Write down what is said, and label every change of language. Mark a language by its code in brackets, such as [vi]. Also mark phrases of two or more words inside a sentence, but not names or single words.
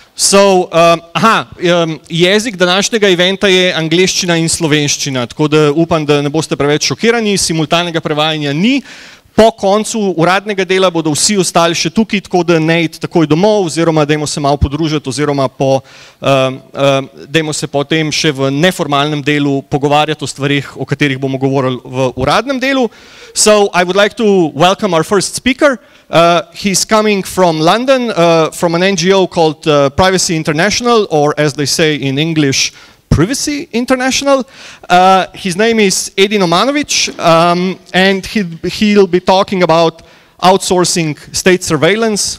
[sl] Jezik današnjega eventa je angleščina in slovenščina, tako da upam, da ne boste preveč šokirani, simultanega prevajanja ni. Po koncu uradnega dela bodo vsi ostali še tukaj, tako da ne iti takoj domov, oziroma dajmo se malo podružiti, oziroma dajmo se potem še v neformalnem delu pogovarjati o stvarih, o katerih bomo govorili v uradnem delu. [en] So, I would like to welcome our first speaker. He's coming from London, from an NGO called Privacy International, or as they say in English, Privacy International. His name is Edin Omanovic, and he'll be talking about outsourcing state surveillance.